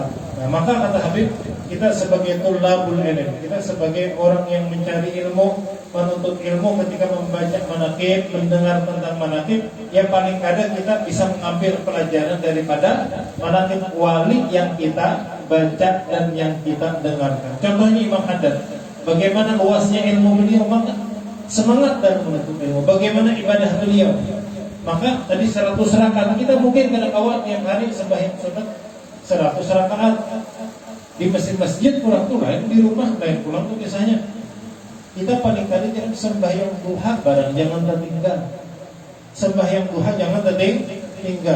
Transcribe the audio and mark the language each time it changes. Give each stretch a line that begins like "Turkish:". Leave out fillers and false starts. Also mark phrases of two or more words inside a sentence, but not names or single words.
Indonesian: Nah, maka kata Habib, kita sebagai
Arabic: طلاب العلم,
Indonesian: kita sebagai orang yang mencari ilmu, menuntut ilmu, ketika membaca manaqib, mendengar tentang manaqib, yang paling kadang kita bisa mengambil pelajaran daripada manaqib wali yang kita baca dan yang kita dengarkan. Contohnya Imam Haddad, bagaimana luasnya ilmu beliau, maka semangat dalam menuntut ilmu, bagaimana ibadah beliau. Maka tadi 100 rakaat, kita mungkin kadang awal tiap hari sembahyang sunat 100 rakaat di masjid pulang tuh lain, di rumah lain pulang tuh biasanya. Kita paling kali jangan sembahyang duha barang jangan tertinggal. Sembahyang duha jangan tertinggal.